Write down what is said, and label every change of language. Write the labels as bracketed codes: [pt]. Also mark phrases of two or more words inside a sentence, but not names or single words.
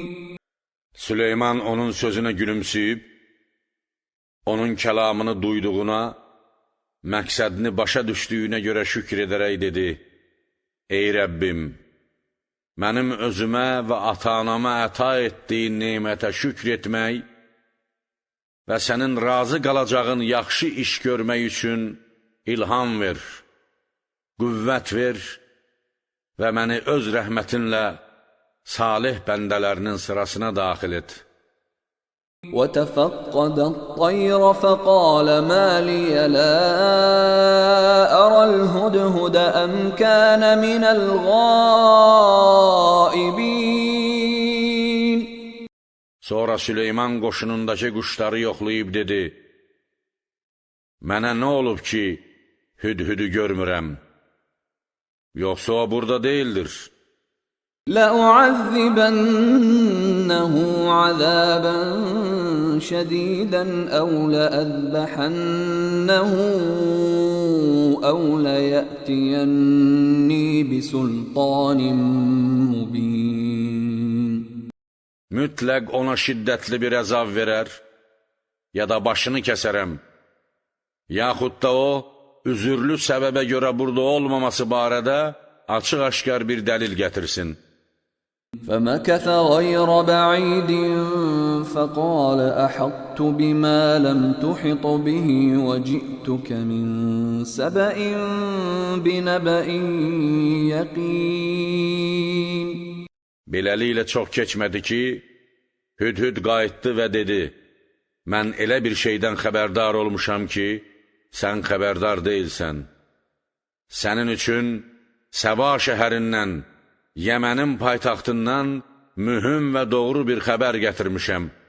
[az] Süleyman onun sözünə gülümsüyüb, onun kəlamını duyduğuna, məqsədini başa düşdüyünə görə şükür edərək dedi: Ey Rəbbim, mənim özümə və ata-anama əta etdiyin nemətə şükür etmək və sənin razı qalacağın yaxşı iş görmək üçün ilham ver, qüvvət ver və məni öz rəhmətinlə salih bəndələrinin sırasına daxil et. [ar] وَتَفَقَّدَ الطَّيْرَ فَقَالَ مَا لِيَ لَا أَرَى الْهُدْهُدَ أَمْ كَانَ مِنَ الْغَائِبِينَ. [az] Sonra Süleyman qoşunundakı quşları yoxlayıb dedi: Mənə nə olub ki, hüdhüdü görmürəm? Yoxsa o burada deyildir. [ar] لَأُعَذِّبَنَّهُ عَذَابًا شَدِيدًا أَوْ لَأَذْبَحَنَّهُ أَوْ لَيَأْتِيَنِّي بِسُلْطَانٍ مُّبِينٍ. [az] Mütləq ona şiddətli bir əzab verər, ya da başını kəsərəm, yaxud da o, üzürlü səbəbə görə burada olmaması barədə açıq-aşkar bir dəlil gətirsin. [ar] فَمَكَثَ غَيْرَ بَعِيدٍ فَقَالَ أَحَطتُ بِمَا لَمْ تُحِطْ بِهِ وَجِئْتُكَ مِنْ سَبَإٍ بِنَبَإٍ يَقِينٍ. [az] Beləliklə çox keçmədi ki, Hüdhüd qayıtdı və dedi: Mən elə bir şeydən xəbərdar olmuşam ki, sən xəbərdar deyilsən. Sənin üçün Səba şəhərindən, Yəmənin paytaxtından mühüm və doğru bir xəbər gətirmişəm.